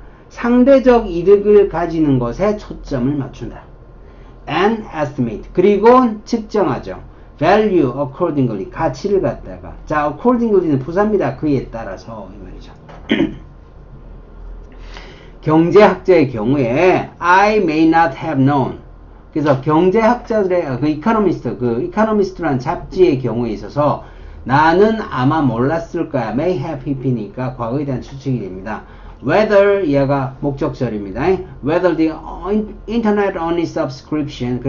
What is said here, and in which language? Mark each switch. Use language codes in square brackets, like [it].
[ko] 상대적 이득을 가지는 것에 초점을 맞춘다. [en] and estimate. [ko] 그리고 측정하죠. [en] value accordingly. [ko] 가치를 갖다가. 자, accordingly는 부사입니다. 그에 따라서 이 말이죠. 경제학자의 경우에 [en] I may not have known. [ko] 그래서 경제학자들의 이코노미스트라는 잡지의 경우에 있어서 나는 아마 몰랐을 거야. may have if니까 과거에 대한 추측이 됩니다. whether 얘가 목적절입니다. [en] whether the internet only subscription.